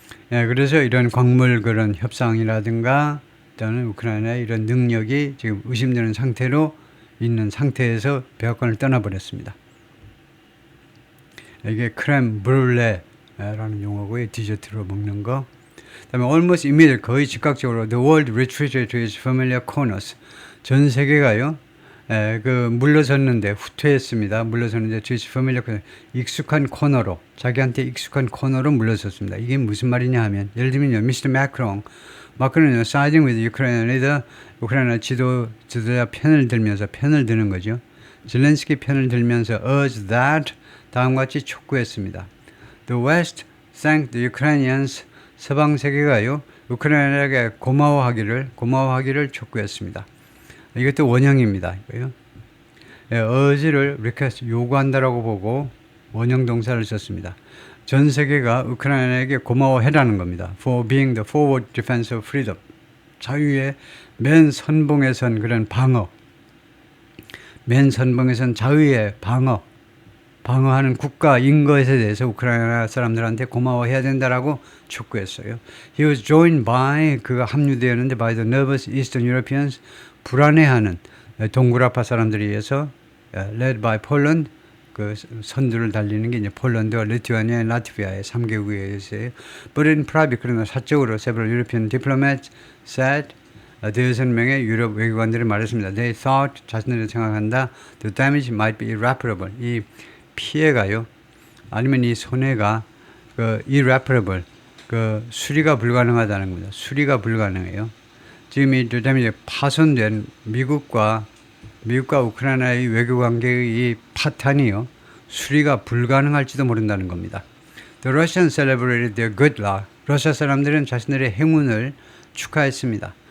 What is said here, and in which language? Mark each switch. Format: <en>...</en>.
<ko>그래서 이런 광물 그런 협상이라든가 또는 우크라이나의 이런 능력이 지금 의심되는 상태로 있는 상태에서 백악관을 떠나버렸습니다. 이게 크렘 브룰레, 라는 용어고요. 디저트로 먹는 거.</ko> <en>그다음에 almost immediate</en> <ko>거의 즉각적으로</ko> <en>the world retreated to its familiar corners.</en> <ko>전 세계가요. 물러섰는데 후퇴했습니다. 물러섰는데</ko> <en>to its familiar corner.</en> <ko>익숙한 코너로 자기한테 익숙한 코너로 물러섰습니다. 이게 무슨 말이냐 하면 예를 들면요. 미스터 마크론은요.</ko> <en>siding with Ukraine leader</en> <ko>우크라이나 지도자 편을 드는 거죠. 젤렌스키 편을 들면서</ko> <en>urged that</en> <ko>다음과 같이 촉구했습니다.</ko> <en>The West thanked the Ukrainians</en> <ko>서방 세계가요. 우크라이나에게 고마워하기를 촉구했습니다. 이것도 원형입니다. 이거요. urge를 request 요구한다라고 보고 원형 동사를 썼습니다. 전 세계가 우크라이나에게 고마워해라는 겁니다.</ko> <en>For being the forward defense of freedom.</en> <ko>자유의 맨 선봉에 선 그런 방어. 맨 선봉에 선 자유의 방어하는 국가인 것에 대해서 우크라이나 사람들한테 고마워해야 된다라고 촉구했어요.</ko> <en>He was joined by</en> <ko>그가 합류되었는데</ko> <en>by the nervous Eastern Europeans</en> <ko>불안해하는 동구라파 사람들에 의해서</ko> <en>led by Poland</en> <ko>그 선두를 달리는 게 이제 폴란드와 리투아니아, 라트비아의 3개국에 의해서요.</ko> <en>But in private</en> <ko>그러나 사적으로</ko> <en>several European diplomats said</en> <ko>대여섯 명의 유럽 외교관들이 말했습니다.</ko> <en>They thought</en> <ko>자신들이 생각한다.</ko> <en>The damage might be irreparable.</en> <ko>이 피해가요. 아니면 이 손해가 irreparable. 수리가 불가능하다는 겁니다. 수리가 불가능해요. 지금 이 damage 파손된 미국과 우크라이나의 외교 관계의 이 파탄이요. 수리가 불가능할지도 모른다는 겁니다.</ko> <en>The Russians celebrated their good luck.</en> <ko>러시아 사람들은 자신들의 행운을 축하했습니다.</ko>